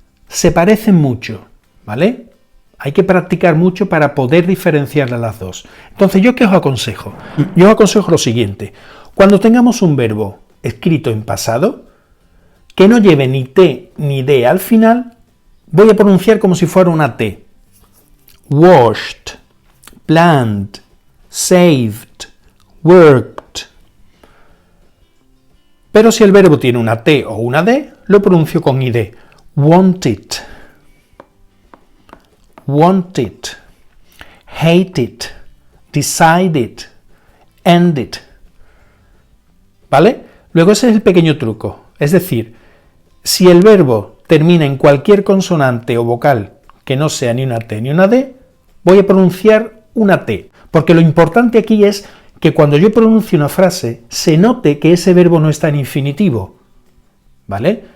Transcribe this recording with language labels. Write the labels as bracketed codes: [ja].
[es] se parecen mucho, ¿vale? Hay que practicar mucho para poder diferenciar las dos. Entonces, ¿yo qué os aconsejo? Yo os aconsejo lo siguiente. Cuando tengamos un verbo escrito en pasado, que no lleve ni T ni D al final, voy a pronunciar como si fuera una T. [en] Washed, planned, saved, worked. [es] Pero si el verbo tiene una T o una D, lo pronuncio con ID. [en] Wanted, wanted, hated, decided, ended. [es] ¿Vale? Luego ese es el pequeño truco. Es decir, si el verbo termina en cualquier consonante o vocal que no sea ni una T ni una D, voy a pronunciar una T. Porque lo importante aquí es que cuando yo pronuncie una frase, se note que ese verbo no está en infinitivo. ¿Vale?